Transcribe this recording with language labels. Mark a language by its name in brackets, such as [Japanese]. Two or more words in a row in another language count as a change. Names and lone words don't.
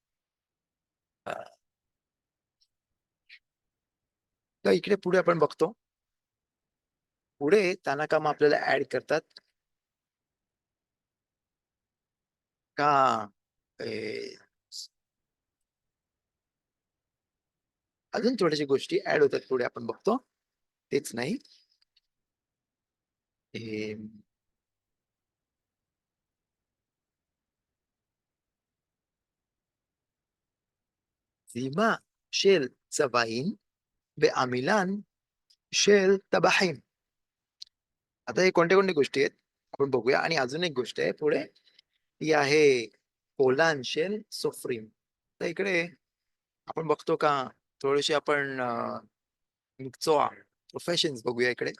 [Marathi] तर इकडे पुढे आपण बघतो, पुढे तानाकामा आपल्याला ऍड करतात का अजून थोड्याशा गोष्टी ऍड होतात पुढे आपण बघतो. तेच नाही [Hebrew] זימה של צבעים ועמילן של טבחים. [Marathi] आता हे कोणत्या कोणत्या गोष्टी आहेत आपण बघूया. आणि अजून एक गोष्ट आहे पुढे, ती आहे [Hebrew] קולן של סופרים. [Marathi] तर इकडे आपण बघतो का थोडेसे आपण मिक्सोआ प्रोफेशन्स बघूया इकडे.